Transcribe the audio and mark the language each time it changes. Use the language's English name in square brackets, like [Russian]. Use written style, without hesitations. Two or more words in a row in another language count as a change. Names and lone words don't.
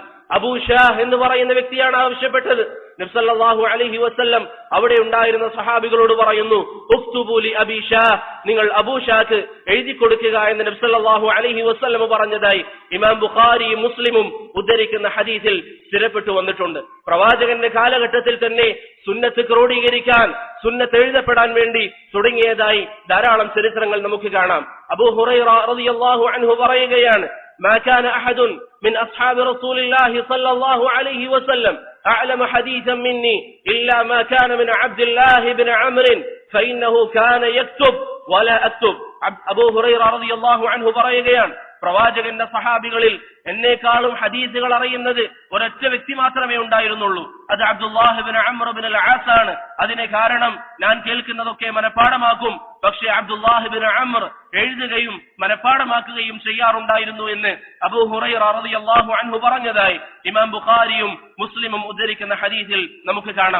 [Malayalam] അബൂ ഷാഹ് എന്ന് പറയുന്ന വ്യക്തിയാണ് ആവശ്യപ്പെട്ടത്. നബി [Arabic] صلى الله عليه وسلم [Malayalam] അവിടെ ഉണ്ടായിരുന്ന സഹാബികളോട് പറയുന്നു, [Arabic] اكتبوا لأبي شاه, [Malayalam] നിങ്ങൾ അബൂ ഷാഹ്ക്ക് എഴുതി കൊടുക്കുക എന്ന് നബി [Arabic] صلى الله عليه وسلم [Malayalam] പറഞ്ഞതായി ഇമാം ബുഖാരിയും മുസ്ലിമും ഉദ്ധരിക്കുന്ന ഹദീസിൽ സ്ഥിരപ്പെട്ടു വന്നിട്ടുണ്ട്. പ്രവാചകന്റെ കാലഘട്ടത്തിൽ തന്നെ സുന്നത്ത് ക്രോഡീകരിക്കാൻ, സുന്നത്ത് എഴുതപ്പെടാൻ വേണ്ടി തുടങ്ങിയതായി ധാരാളം ചരിത്രങ്ങൾ നമുക്ക് കാണാം. അബൂ ഹുറൈറ [Arabic] رضي الله عنه [Malayalam] പറയുകയാണ്, [Arabic] ما كان أحد من أصحاب رسول الله صلى الله عليه وسلم أعلم حديثا مني إلا ما كان من عبد الله بن عمرو فإنه كان يكتب ولا أكتب. [Malayalam] അബൂ ഹുറൈറ [Arabic] رضي الله عنه [Malayalam] പറയുകയാണ്, പ്രവാചകന്റെ സഹാബികളിൽ എന്നേക്കാളും ഹദീസുകൾ അറിയുന്നത് ഒരൊറ്റ വ്യക്തി മാത്രമേ ഉണ്ടായിരുന്നുള്ളൂ. അത് അബ്ദുല്ലാഹ് ഇബ്നു അംർ ഇബ്നുൽ ആസ് ആണ്. അതിന് കാരണം ഞാൻ കേൾക്കുന്നതൊക്കെ മനഃപ്പാഠമാക്കും, പക്ഷേ അബ്ദുല്ലാഹ് ഇബ്നു അംർ എഴുതുകയും മനഃപ്പാഠമാക്കുകയും ചെയ്യാറുണ്ടായിരുന്നു എന്ന് അബൂ ഹുറൈറ [Arabic] رضي الله عنه [Malayalam] പറഞ്ഞതായി ഇമാം ബുഖാരിയും മുസ്ലിമും ഉദ്ധരിക്കുന്ന ഹദീസിൽ നമുക്ക് കാണാം.